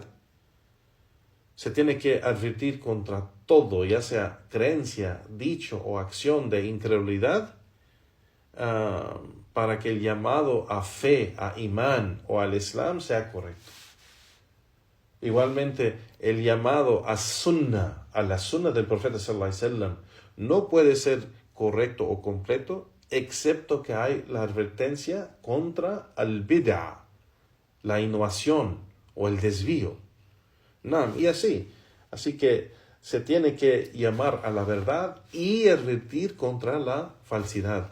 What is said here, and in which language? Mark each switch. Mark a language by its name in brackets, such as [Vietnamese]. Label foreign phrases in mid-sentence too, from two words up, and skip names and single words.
[Spanish] Se tiene que advertir contra todo, ya sea creencia, dicho o acción de incredulidad, para que el llamado a fe, a imán o al islam sea correcto. Igualmente, el llamado a la sunnah del profeta [Arabic] صلى الله عليه وسلم, [Spanish] no puede ser correcto o completo excepto que hay la advertencia contra el bid'ah, la innovación o el desvío. Y así que se tiene que llamar a la verdad y advertir contra la falsidad.